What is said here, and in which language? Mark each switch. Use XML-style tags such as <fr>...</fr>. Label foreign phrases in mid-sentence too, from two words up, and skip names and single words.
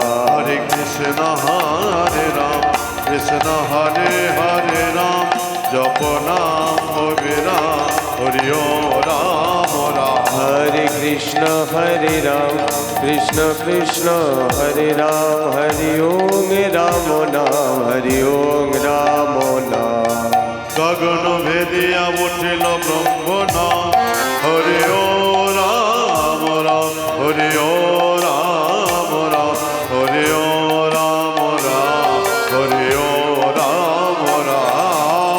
<sa>हरे कृष्ण हरे राम कृष्ण हरे हरे राम जप नाम हरे राम हरे राम हरे कृष्ण हरे राम कृष्ण कृष्ण हरे राम हरे ओम राम नाम हरे ओम राम नाम</sa> <bn>গগন ভেদিয়া উঠিল ব্রহ্ম নাম হরি ও রাম রাম হরি ও রাম রাম হরি ও রাম রাম হরি ও রাম রাম</bn>